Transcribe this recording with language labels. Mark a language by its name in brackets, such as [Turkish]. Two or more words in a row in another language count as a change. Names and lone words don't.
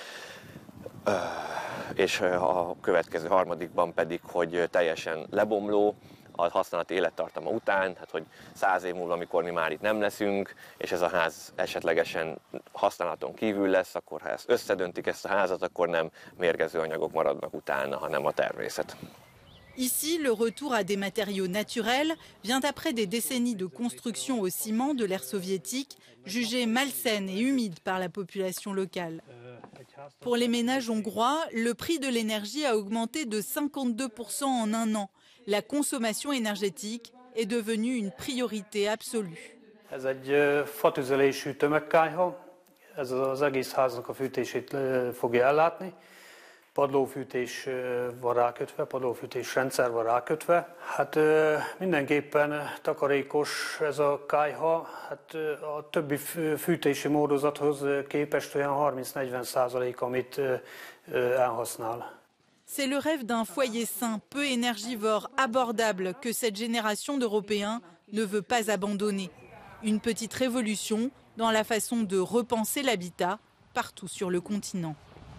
[Hungarian] és a következő harmadikban pedig, hogy teljesen lebomló a használati élettartama után, hát hogy 100 év múlva, amikor mi már itt nem leszünk, és ez a ház esetlegesen használaton kívül lesz, akkor ha ezt összedöntik ezt a házat, akkor nem mérgező anyagok maradnak utána, hanem a természet. [French] Ici, le retour à des matériaux naturels vient après des décennies de construction au ciment de l'ère soviétique, jugée malsaine et humide par la population locale. Pour les ménages hongrois, le prix de l'énergie a augmenté de 52% en un an. La consommation énergétique est devenue une priorité absolue. [Hungarian] Ez egy fatüzelésű tömegkályha, ez az egész háznak a fűtését fogja ellátni. Padlófűtés van rákötve, padlófűtés rendszer van rákötve. Hát mindenképpen takarékos ez a kályha, hát a többi fűtési módozathoz képest olyan 30-40%, amit elhasznál. [French] C'est le rêve d'un foyer sain, peu énergivore, abordable que cette génération d'Européens ne veut pas abandonner. Une petite révolution dans la façon de repenser l'habitat partout sur le continent.